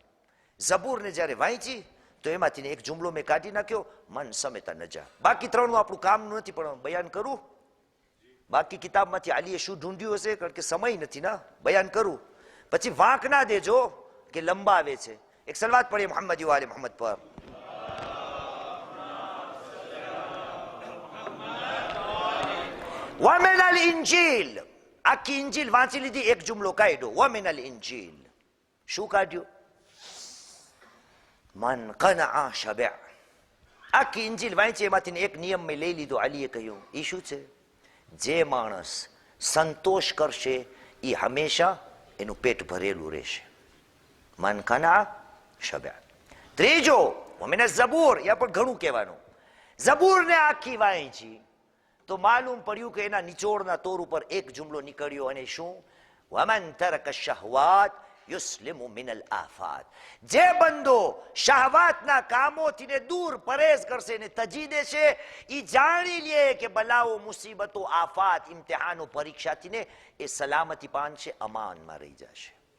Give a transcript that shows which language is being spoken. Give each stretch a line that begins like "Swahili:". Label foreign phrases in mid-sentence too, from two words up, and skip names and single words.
Gujarati: ઝબૂરને જ્યારે વાંચી તો એમાંથી એક જુમલો મેં કાઢી નાખ્યો,
Arabic: من صمت نجا.
Gujarati: બાકી 3નું આપણું કામનું નથી પણ બયાન કરું. બાકી કિતાબમાંથી અલીએ શું ઢૂંઢ્યું હશે, કારણ કે સમય નથી ને, બયાન કરું. પછી વાંક ના દેજો કે લંબાવે છે. એક સલવાત પડીએ મોહમ્મદ વાલે મોહમ્મદ પર.
Arabic: ومن الانجیل.
Gujarati: આખી ઇંજીલ વાંચી લીધી, એક જુમલો કાઢ્યો,
Arabic: ومن الانجیل.
Gujarati: શું કાઢ્યું?
Arabic: من قنع شبع.
Gujarati: આખી ઇંજીલ વાંચી એમાંથી એક નિયમ મેં લઈ લીધો. અલીએ કહ્યું એ શું છે? જે માણસ સંતોષ કરશે એ હંમેશા એનું પેટ ભરેલું રહેશે.
Arabic: من قنع شبع.
Gujarati: ત્રીજો
Arabic: ومن الزبور.
Gujarati: યા પણ ઘણું કહેવાનું. ઝબૂરને આખી વાંચી તો માલુમ પડ્યું કે એના નિચોડના તોર ઉપર એક જુમલો નીકળ્યો, અને શું?
Arabic: ومن ترك شهوات يسلم من الآفات.
Gujarati: જે બંદો શહવાતના કામોથી દૂર પરેઝ કરશે ને તજી દેશે, એ જાણી લે કે બલાઓ, મુસીબતો, આફાત, ઇમ્તિહાનો, પરીક્ષાથી એ સલામતી પામશે, અમાનમાં રહી જશે.